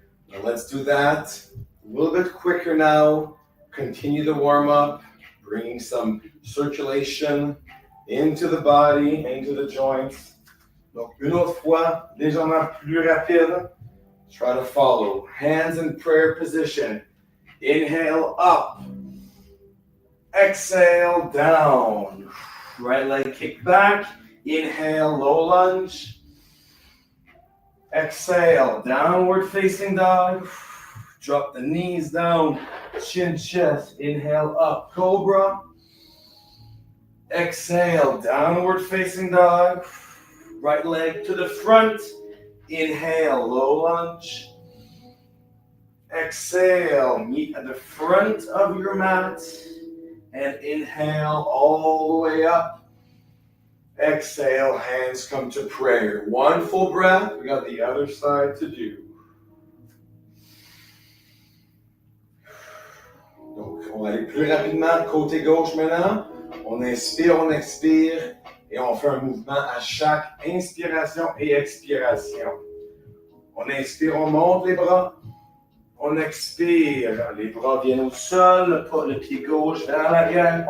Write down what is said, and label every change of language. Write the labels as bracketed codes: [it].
[en] Now let's do that a little bit quicker now. Continue the warm-up, bringing some circulation into the body, into the joints. [fr] Donc, une autre fois, légèrement plus rapide. [en] Try to follow. Hands in prayer position. Inhale up. Exhale down. Right leg kick back. Inhale, low lunge. Exhale, downward facing dog. Drop the knees down, chin, chest. Inhale up, cobra. Exhale, downward facing dog. Right leg to the front. Inhale, low lunge. Exhale, meet at the front of your mat. And inhale all the way up. Exhale, hands come to prayer. One full breath. We got the other side to do. [fr] Donc, on va aller plus rapidement côté gauche maintenant. On inspire, on expire et on fait un mouvement à chaque inspiration et expiration. On inspire, on monte les bras. On expire, les bras viennent au sol, le pied gauche vers l'arrière.